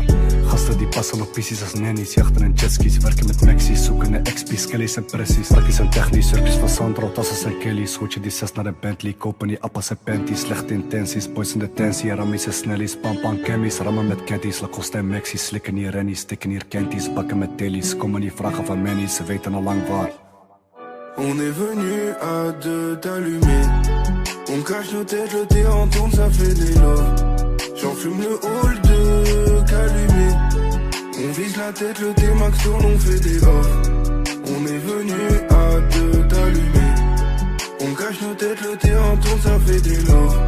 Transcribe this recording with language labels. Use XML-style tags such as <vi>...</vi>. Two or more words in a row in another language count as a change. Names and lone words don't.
<nl>Gasten die passen op pieces als nannies, jachten en jetskis, werken met Mexi's, zoeken naar XP's, Kellys en pressies. Rakkies en technisch, surfjes van Sandro, tassen en Kelly's. Goed je die 6 naar een Bentley, kopen die appels en panties. Slechte intenties, boys in de tensie, rammies en snellies. Pam cammies, rammen met caddies, Lacoste en Mexi's. Slikken hier rennies, stikken hier kenties, bakken met tellies. Komen niet vragen van mannies, ze weten al lang waar.</nl> <fr>On est venu à deux t'allumer. On cache nos têtes, le thé en tourne, ça fait des lots. J'enfume le hall de Calumet. On vise la tête, le T-Max tourne, on fait des off. On est venu à deux t'allumer. On cache nos têtes, le thé en tourne, ça fait des lots.</fr>